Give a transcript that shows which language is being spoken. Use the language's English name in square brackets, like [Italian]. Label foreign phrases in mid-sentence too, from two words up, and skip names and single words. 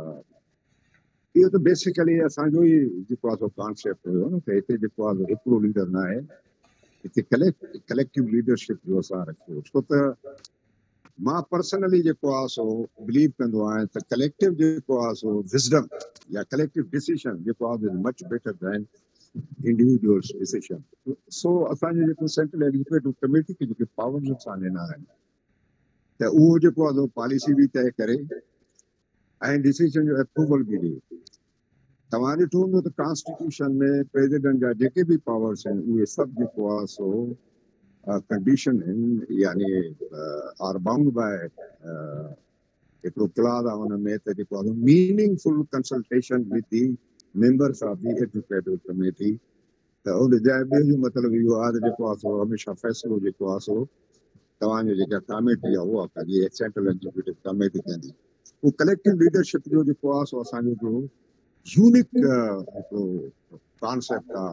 [Sindhi] इहो त बेसिकली असांजो ई जेको आहे सो कॉन्सेप्ट हुयो न, त हिते जेको आहे हिकिड़ो लीडर न आहे, हिते [English] collective leadership [Sindhi] जो असां रखियो। छो त मां पर्सनली जेको आहे सो बिलीव कंदो आहियां त कलेक्टिव जेको आहे सो विज़डम या [English] collective decision [Sindhi] जेको आहे [English] much better than individuals decision. [Sindhi] सो असांजे जेको [English] Central Executive Committee [Sindhi] खे जेके पावर्स असां ॾिना आहिनि, त उहो जेको आहे पॉलिसी बि तय करे ऐं डिसीजन जो अप्रूवल बि ॾिए। तव्हां ॾिठो हूंदो त कॉन्स्टिट्यूशन में प्रेसिडेंट जा जेके बि पावर्स आहिनि उहे सभु जेको आहे सो कंडीशन आहिनि, यानी [English] are bound by [Sindhi] हिकिड़ो क्लॉज आहे हुन में, त जेको आहे [English] meaningful consultation with the members of the executive committee. [Sindhi] त उन ॿियो जो मतिलबु इहो आहे त जेको आहे सो हमेशह फ़ैसिलो जेको आहे सो तव्हांजो जेका कमेटी आहे उहा कंदी, [English] Central Executive Committee [Sindhi] कंदी। उहो [English] collective leadership [Sindhi] जो जेको आहे सो असांजो जो यूनिक हिकिड़ो कॉन्सेप्ट आहे।